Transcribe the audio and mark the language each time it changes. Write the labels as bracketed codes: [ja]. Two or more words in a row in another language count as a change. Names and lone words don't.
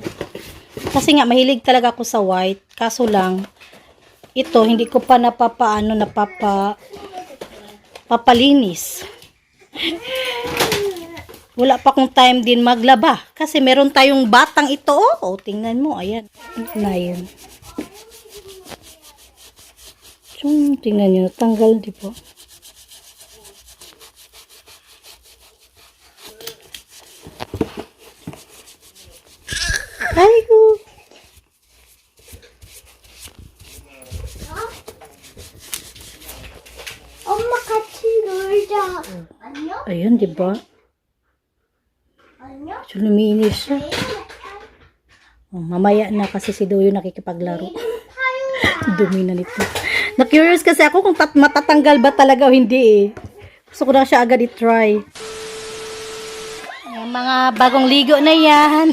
[tl] Kasi nga, mahilig talaga ako sa white. Kaso lang, ito, hindi ko pa papalinis. Wala pa akong time din maglaba. Kasi meron tayong batang ito, oh. Tingnan mo, ayan. Na yun. Tingnan nyo, natanggal, di ba? [ko] 아이고. 엄마 같이 놀자. 안녕? [tl] Ayun, di ba? [ko] 안녕? [tl] Luminis siya. Mamaya na kasi si Doyo nakikipaglaro. Dumi na nito. Na-curious kasi ako kung matatanggal ba talaga o hindi, eh. Gusto ko na siya agad i-try. Yung mga bagong ligo na yan.